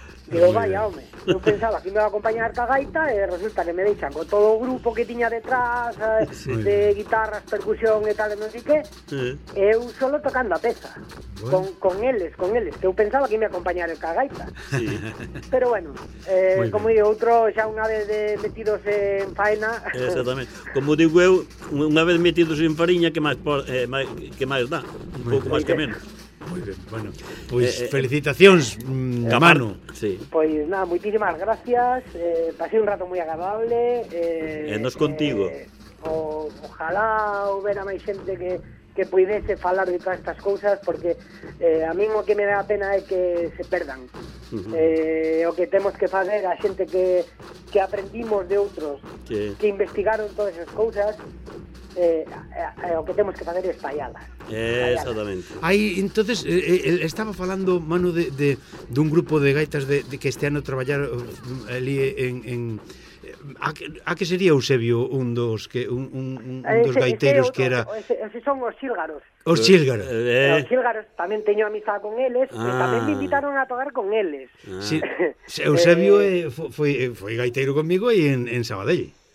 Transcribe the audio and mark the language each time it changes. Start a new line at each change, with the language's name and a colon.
Spanish: Digo, vaya, hombre, yo pensaba que me iba a acompañar ca gaita y resulta que
Galician: me deixan con todo o grupo que tiña detrás,
Spanish: de guitarras, percusión y tal, no sé qué,
Galician: eu solo tocando a peza, con eles,
Spanish: que yo pensaba que me iba a acompañar ca gaita. Sí.
Galician: Pero bueno, como digo, outro xa unha vez metidos en faena... Exactamente, como digo eu, unha vez metidos en fariña, que máis dá, un pouco máis que menos.
Spanish: Muy bien, bueno, pues felicitaciones, Manu. Sí. Pues nada, muchísimas gracias, pasé un rato muy agradable. Nos contigo. Ojalá hubiera más gente
Galician: que pudiese falar de todas estas cousas, porque a mí o que me dá pena é que se perdan. Uh-huh. O que temos que fazer a xente que aprendimos de outros, ¿qué? Que investigaron todas esas cousas, o que temos que fazer é espallalas.
Spanish: Exactamente.
Galician: Aí, entonces, estaba falando, Manu, dun grupo de gaitas de que este ano traballaron ali en... A que sería Eusebio un dos que un dos gaiteros que era ese son os Xílgaros. Os Xílgaros. Os Xílgaros tamén teño amizade con eles, tamén me invitaron a tocar con eles. Sí. Eusebio foi gaitero comigo aí en Sabadell.